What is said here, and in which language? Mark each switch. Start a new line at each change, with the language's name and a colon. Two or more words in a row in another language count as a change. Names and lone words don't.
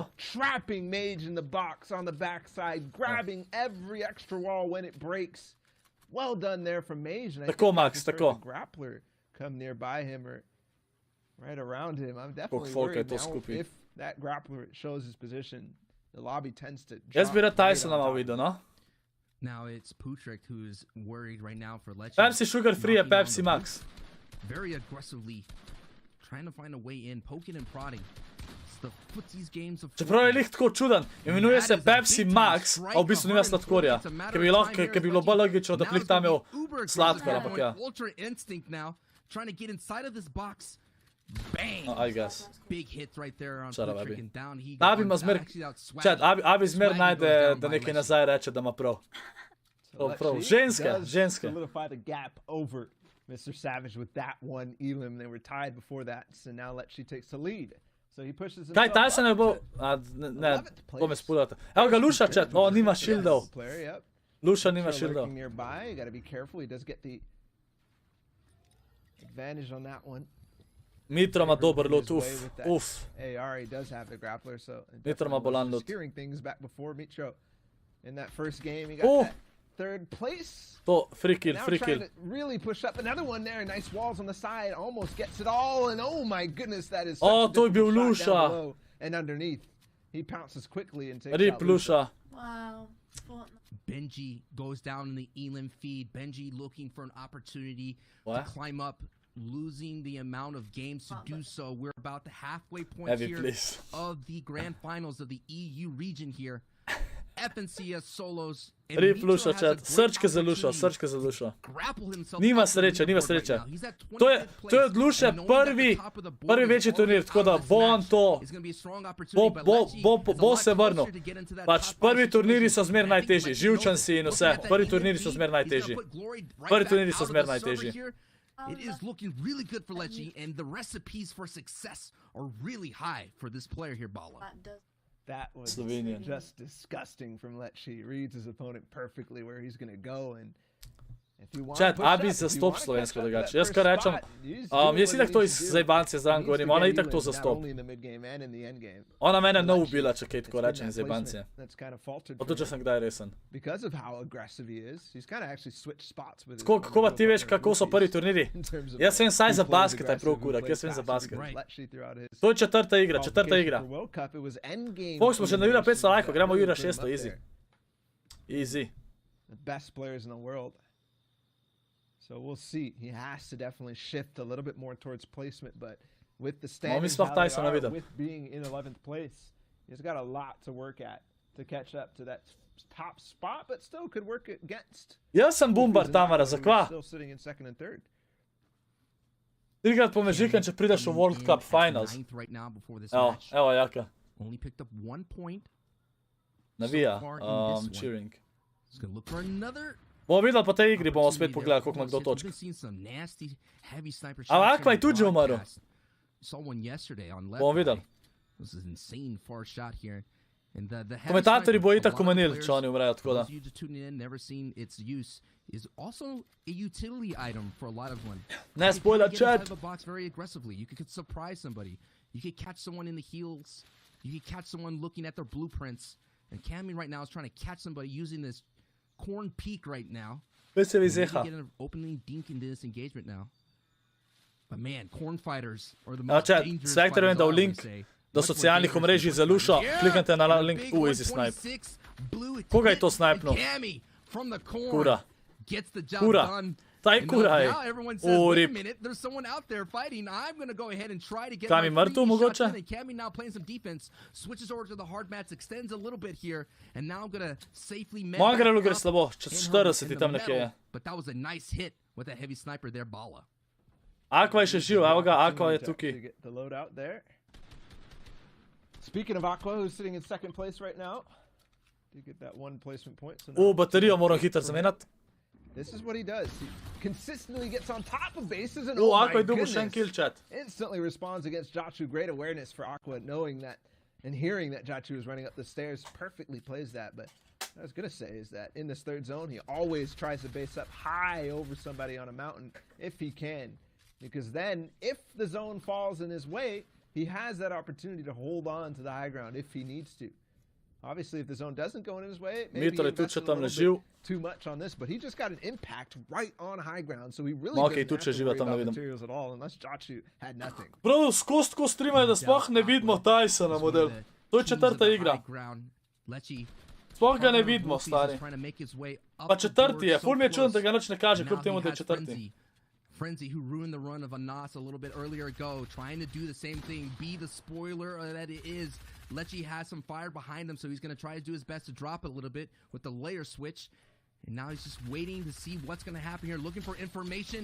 English: Trapping Mage in the box on the backside, grabbing every extra wall when it breaks. Well done there from Mage. And I think Max, the grappler come nearby him or right around him. I'm definitely worried now if that grappler shows his position. The lobby tends to drop.
Slovenian: Jaz bi rad Tysona malo videl, no?
English: Now it's Putrick who's worried right now for Lecce.
Slovenian: Pepsi Sugar Free je Pepsi Max.
English: Very aggressively trying to find a way in, poking and prodding. It's the footsies games of
Slovenian: Čeprav je lih tako čuden, imenuje se Pepsi Max, a v bistvu nima sladkorja. Ker bi bilo bolj logično, da plih tam imel sladkor, ampak ja.
English: Ultra instinct now, trying to get inside of this box. Bang! I guess. Big hits right there on Putrick and down he goes.
Slovenian: Abi zmer najde, da nekaj nazaj reče, da ima prav. Prav, ženske.
English: Solidify the gap over Mr. Savage with that one elim. They were tied before that, so now Lecce takes the lead. So he pushes himself
Slovenian: Kaj, Tyson je bo... Ne, to me spudate. Evo ga Luša, chat. O, nima shieldov. Luša nima shieldov.
English: Nearby, you gotta be careful. He does get the advantage on that one.
Slovenian: Mitro ima dober loot, uf.
English: AR, he does have the grappler, so
Slovenian: Mitro ima bolan loot.
English: Securing things back before Mitro. In that first game, he got that third place.
Slovenian: To,
English: free kill. Now trying to really push up another one there. Nice walls on the side. Almost gets it all. And oh my goodness, that is such a difficult shot down below and underneath. He pounces quickly and takes out Luša. Wow. Benji goes down in the Elim feed. Benji looking for an opportunity to climb up, losing the amount of games to do so. We're about the halfway point here of the grand finals of the EU region here. FNCS solos.
Slovenian: Rip Luša, chat. Srčke za Lušo. Nima sreće. To je od Luše prvi veći turnir, tako da bo on to, bo se vrnil. Pač prvi turniri so zmer najtežji, živčen si in vse. Prvi turniri so zmer najtežji.
English: It is looking really good for Lecce, and the recipes for success are really high for this player here, Bala. That was just disgusting from Lecce. He reads his opponent perfectly where he's going to go, and if you want to push
Slovenian: Abi zastop slovensko drugače. Jaz kar rečem, jaz itak to iz zajbancije zraven govorim, ona itak to zastop. Ona mene ne ubila, če kaj tako rečem iz zajbancije. Pa tudi, če sem kdaj resen. Tako, kako pa ti veš, kako so prvi turniri? Jaz vem saj za basket, aj prav kurak, jaz vem za basket. To je četrta igra. Folk smo še na Jura 500 lajko, gremo Jura 600, easy.
English: The best players in the world. So we'll see. He has to definitely shift a little bit more towards placement, but with the standings how they are, with being in 11th place, he's got a lot to work at to catch up to that top spot, but still could work against.
Slovenian: Jaz sem bumbar Tamara, zakva?
English: Still sitting in second and third.
Slovenian: Trikrat pomežikam, če prideš v World Cup Finals. Evo Jaka.
English: Only picked up 1 point.
Slovenian: Navija, cheering. Bomo videli po tej igri, bomo spet pogledali, koliko ima kdo točk. Ali Akva je tudi že umrl? Bomo videli. Komentatorji bo itak omenili, če oni umrejo, tako da. Ne
English: spoiler chat! And Cammy right now is trying to catch somebody using this corn peak right now. Maybe get an opening dink into this engagement now. But man, corn fighters are the most dangerous fighters, I would say.
Slovenian: Do socialnih omrežij za Lušo, kliknite na link,
English: easy snipe.
Slovenian: Koga je to snipnul? Kura. Taj kura je. Rip. Kam je mrtev mogoče? Mangrelu gre slabo, 40 tam nekje je. Aqua je še živ, evo ga, Aqua je tukaj.
English: Speaking of Aqua, who's sitting in second place right now, you get that one placement point.
Slovenian: Baterijo moram hitro zamenjati.
English: This is what he does. He consistently gets on top of bases and oh my goodness, instantly responds against Jachu. Great awareness for Aqua, knowing that and hearing that Jachu is running up the stairs. Perfectly plays that, but what I was going to say is that in this third zone, he always tries to base up high over somebody on a mountain if he can. Because then, if the zone falls in his way, he has that opportunity to hold on to the high ground if he needs to. Obviously, if the zone doesn't go in his way, maybe he invested a little bit too much on this, but he just got an impact right on high ground, so he really didn't have to worry about materials at all, unless Jachu had nothing.
Slovenian: Prav, skost ko streamajo, da sploh ne vidimo Tysona model. To je četrta igra. Sploh ga ne vidimo, stari. Pa četrti je, ful mi je čudno, da ga nič ne kaže, kljub temu, da je četrti.
English: Frenzy, who ruined the run of Anas a little bit earlier ago, trying to do the same thing, be the spoiler that it is. Lecce has some fire behind him, so he's going to try to do his best to drop it a little bit with the layer switch. And now he's just waiting to see what's going to happen here, looking for information.